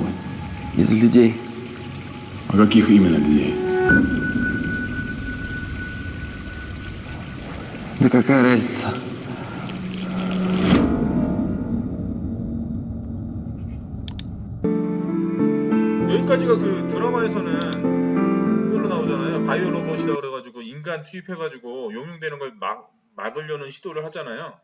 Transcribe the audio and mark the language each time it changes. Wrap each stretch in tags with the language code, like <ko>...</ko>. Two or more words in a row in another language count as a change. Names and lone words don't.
<ru>Из людей. А каких именно людей? Да какая разница?</ru> <ko>여기까지가 그 드라마에서는 그걸로 나오잖아요. 바이오 로봇이라고 그래가지고 인간 투입해가지고 용융되는 걸 막으려는 시도를 하잖아요.</ko>